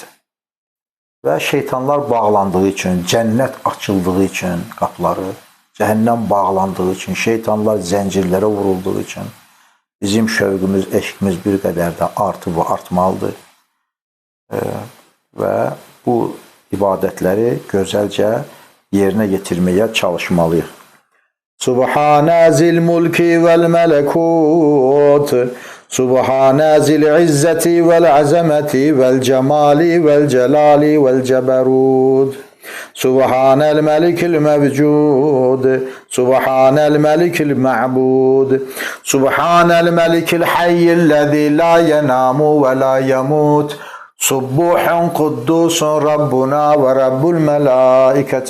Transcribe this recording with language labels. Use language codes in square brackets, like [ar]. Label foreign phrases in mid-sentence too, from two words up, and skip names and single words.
[az] Və şeytanlar bağlandığı üçün, cənnət açıldığı üçün qapıları, cəhənnəm bağlandığı üçün, şeytanlar zəncirlərə vurulduğu üçün bizim şövqümüz, eşqimiz bir qədər də artıb və artmalıdır. Və bu ibadətləri gözəlcə yerinə yetirməyə çalışmalıyıq. [ar] سبحان ذي الملك والملكوت سبحان ذي العزة والعظمة والجمال والجلال والجبروت. سبحان الملك الموجود سبحان الملك المعبود سبحان الملك الحي الذي لا ينام ولا يموت سبوح قدوس ربنا ورب الملائكة